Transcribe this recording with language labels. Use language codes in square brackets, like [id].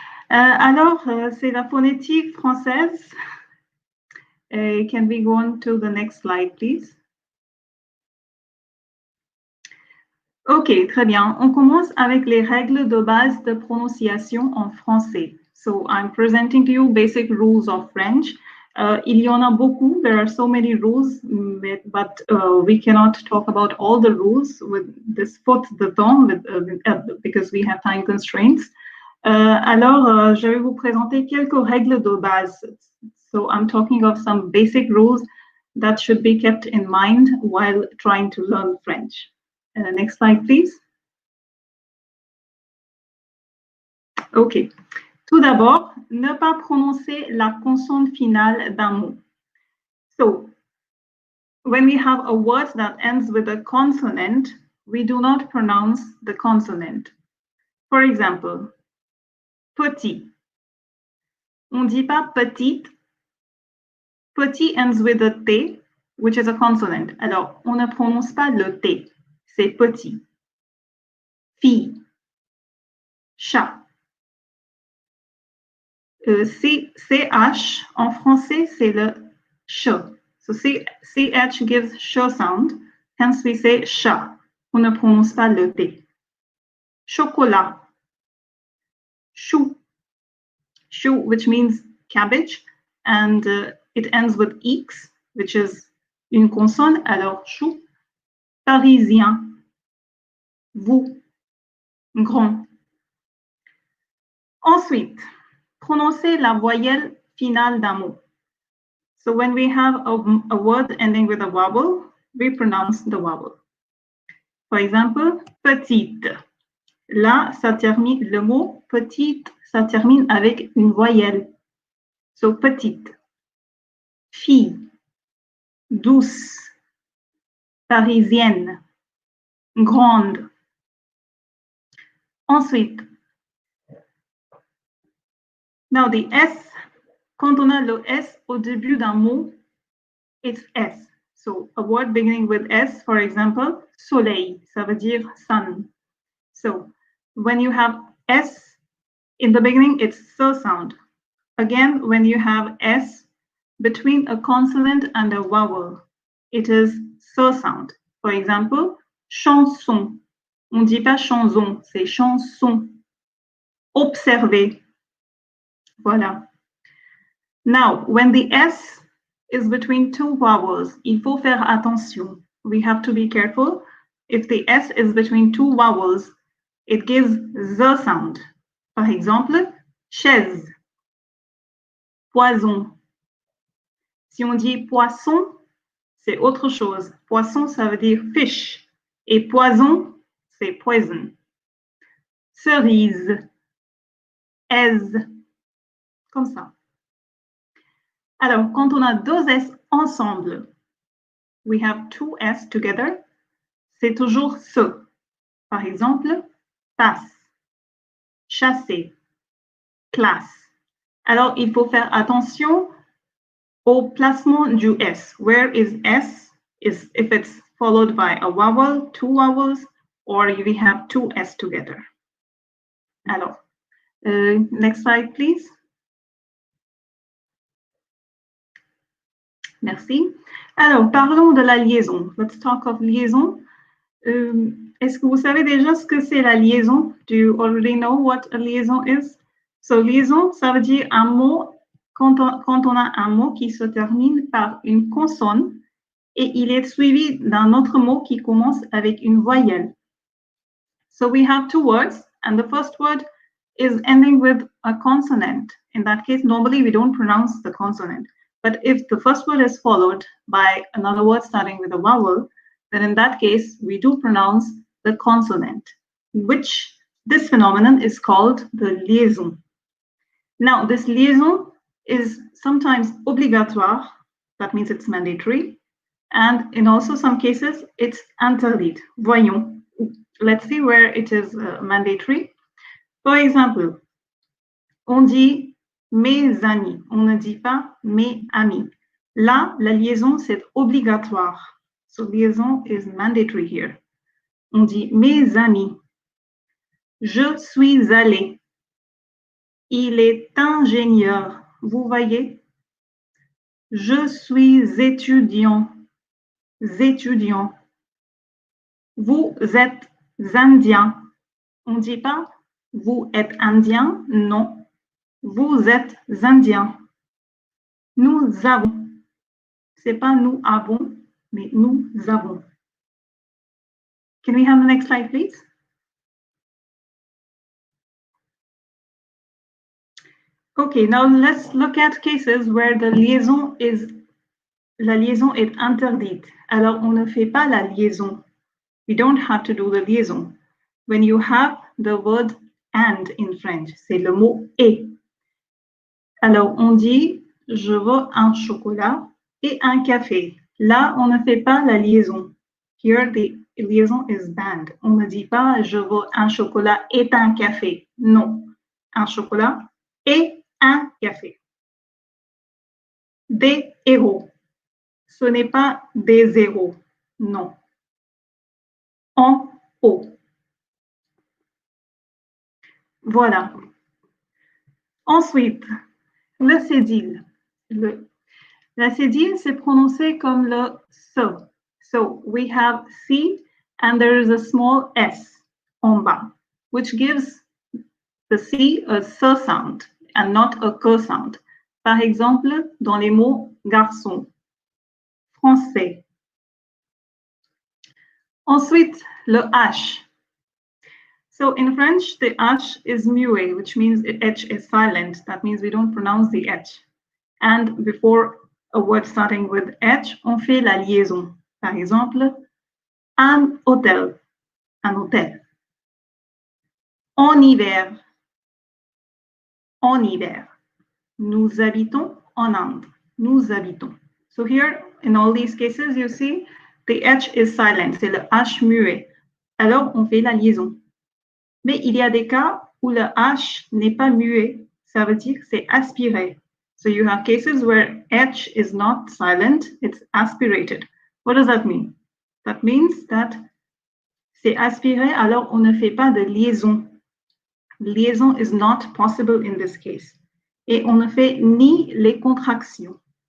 [fr] Alors, c'est la phonétique française. [en] Can we go on to the next slide, please? [fr] Ok, très bien. On commence avec les règles de base de prononciation en français. [en] So I'm presenting to you basic rules of French. [fr] Il y en a beaucoup. [en] There are so many rules, but we cannot talk about all the rules with this [fr] faute de temps [en] because we have time constraints. [fr] Alors, je vais vous présenter quelques règles de base. [en] So I'm talking of some basic rules that should be kept in mind while trying to learn French. Next slide, please. OK. [fr] Tout d'abord, ne pas prononcer la consonne finale d'un mot. [en] So, when we have a word that ends with a consonant, we do not pronounce the consonant. For example, [fr] petit. On ne dit pas petite. [en] Petit ends with a T, which is a consonant. [fr] Alors, on ne prononce pas le T. C'est petit. Fille. Chat. CH, en français, c'est le ch. [en] So CH gives ch sound, hence we say chat. [fr] On ne prononce pas le T. Chocolat. Chou. [en] Chou, which means cabbage, and it ends with X, which is [fr] une consonne, alors chou. Parisien. Vous. Grand. Ensuite, prononcer la voyelle finale d'un mot. [en] So when we have a word ending with a vowel, we pronounce the vowel. For example, petite. [fr] Là, ça termine, le mot petite, ça termine avec une voyelle. So petite. Fille. Douce. Parisienne. Grande. Ensuite, [en] now the S, [fr] quand on a le S au début d'un mot, [en] it's S. So a word beginning with S, for example, soleil, [fr] ça veut dire [en] sun. So when you have S in the beginning, it's S sound. Again, when you have S between a consonant and a vowel, it is S sound. For example, chanson. [fr] On ne dit pas chanson, c'est chanson. Observer. Voilà. [en] Now, when the S is between two vowels, il faut faire attention. We have to be careful. If the S is between two vowels, it gives the sound. [fr] Par exemple, chaise. Poison. Si on dit poisson, c'est autre chose. Poisson, ça veut dire fish. Et poison, c'est poison. Cerise. Aise. Comme ça. Alors, quand on a deux S ensemble, [en] we have two S together, [fr] c'est toujours ce. Par exemple, passe, chasser, classe. Alors, il faut faire attention au placement du S. [en] Where is S? Is if it's followed by a vowel, two vowels, or we have two S together. Alors, next slide, please. [fr] Merci. Alors, parlons de la liaison. [en] Let's talk of liaison. [fr] Est-ce que vous savez déjà ce que c'est la liaison? [en] Do you already know what a liaison is? [fr] So, liaison, ça veut dire un mot, quand on a un mot qui se termine par une consonne et il est suivi d'un autre mot qui commence avec une voyelle. [en] So, we have two words, and the first word is ending with a consonant. In that case, normally we don't pronounce the consonant. But if the first word is followed by another word starting with a vowel, then in that case, we do pronounce the consonant, which this phenomenon is called the liaison. Now, this liaison is sometimes obligatoire, that means it's mandatory, and in also some cases, it's interdit. [fr] Voyons. [en] Let's see where it is mandatory. [fr] For example, on dit mes amis, on ne dit pas mes amis. Là, la liaison, c'est obligatoire. [en] So liaison is mandatory here. [fr] On dit mes amis. Je suis allé. Il est ingénieur. Vous voyez? Je suis étudiant. Étudiant. Vous êtes indien. On ne dit pas vous êtes indien. Non. Vous êtes indien. Nous avons. C'est pas nous avons, mais nous avons. [en] Can we have the next slide, please? Okay, now let's look at cases where [fr] la liaison est interdite. Alors, on ne fait pas la liaison. [en] We don't have to do the liaison. When you have the word and in French, [fr] c'est le mot et. Alors, on dit je veux un chocolat et un café. Là, on ne fait pas la liaison. [en] Here, the liaison is banned. [fr] On ne dit pas je veux un chocolat et un café. Non, un chocolat et un café. Des héros. Ce n'est pas des héros. Non. En haut. Voilà. Ensuite, le cédille. La cédille, c'est prononcé comme le so. [en] So we have C and there is a small S [fr] en bas, [en] which gives the C a S sound and not a K sound. [fr] Par exemple, dans les mots garçon, français. Ensuite, le H. [en] So in French, the H is muet, which means the H is silent. That means we don't pronounce the H. And before a word starting with H, on fait la liaison. [fr] Par exemple, un hôtel, un hôtel. En hiver, en hiver. Nous habitons en Inde, nous habitons. [en] So here, in all these cases, you see, the H is silent, [fr] c'est le H muet. Alors, on fait la liaison. Mais il y a des cas où le H n'est pas muet, ça veut dire que c'est aspiré. [en] So you have cases where H is not silent, it's aspirated. What does that mean? That means that [fr] c'est aspiré, alors on ne fait pas de liaison. [en] Liaison is not possible in this case. [fr] Et on ne fait ni les contractions.